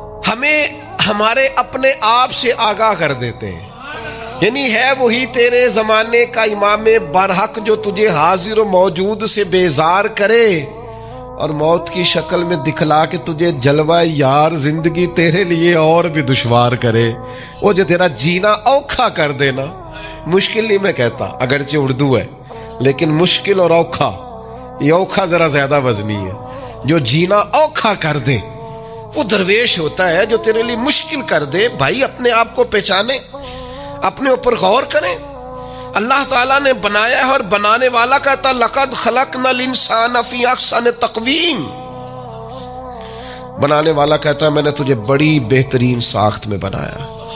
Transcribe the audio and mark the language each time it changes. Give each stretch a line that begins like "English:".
Urdu: ہمیں ہمارے اپنے آپ سے آگاہ کر دیتے ہیں، یعنی ہے وہی تیرے زمانے کا امام برحق جو تجھے حاضر و موجود سے بیزار کرے اور موت کی شکل میں دکھلا کے تجھے جلوہ یار زندگی تیرے لیے اور بھی دشوار کرے،
Punjabi: وہ جو تیرا جینا اوکھا کر دینا۔
Urdu: مشکل نہیں میں کہتا، اگرچہ اردو ہے لیکن مشکل اور اوکھا، یہ اوکھا ذرا زیادہ وزنی ہے۔ جو جینا اوکھا کر دے وہ درویش ہوتا ہے جو تیرے لیے مشکل کر دے. بھائی اپنے آپ کو پہچانے, اپنے اوپر غور کریں. اللہ تعالیٰ نے بنایا ہے اور بنانے والا کہتا
Arabic: لقد خلقنا الانسان فی احسن تقویم.
Urdu: بنانے والا کہتا ہے میں نے تجھے بڑی بہترین ساخت میں بنایا.